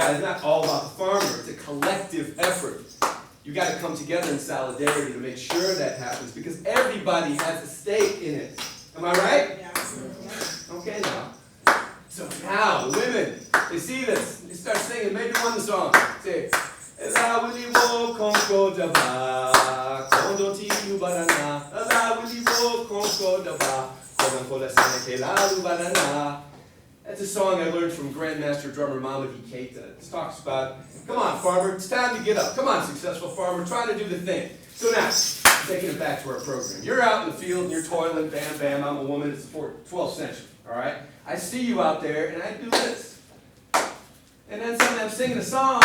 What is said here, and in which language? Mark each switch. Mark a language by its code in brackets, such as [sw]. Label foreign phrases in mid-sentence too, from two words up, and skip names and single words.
[en] It's not all about the farmer. It's a collective effort. You got to come together in solidarity to make sure that happens because everybody has a stake in it. Am I right? Yeah. Okay, now. So now, the women, they see this. They start singing. Maybe one song. Say, [man] Ela wili wo konko daba, kondo ti ubanana. Ela wili wo konko daba, kondo kola sanake la ubanana. [en] That's a song I learned from Grandmaster drummer Mamadi Keita. It talks about, come on, farmer, it's time to get up. Come on, successful farmer, try to do the thing. So now, taking it back to our program. You're out in the field and you're toiling, bam, bam, I'm a woman, it's the 12th century, all right? I see you out there and I do this. And then suddenly I'm singing a song.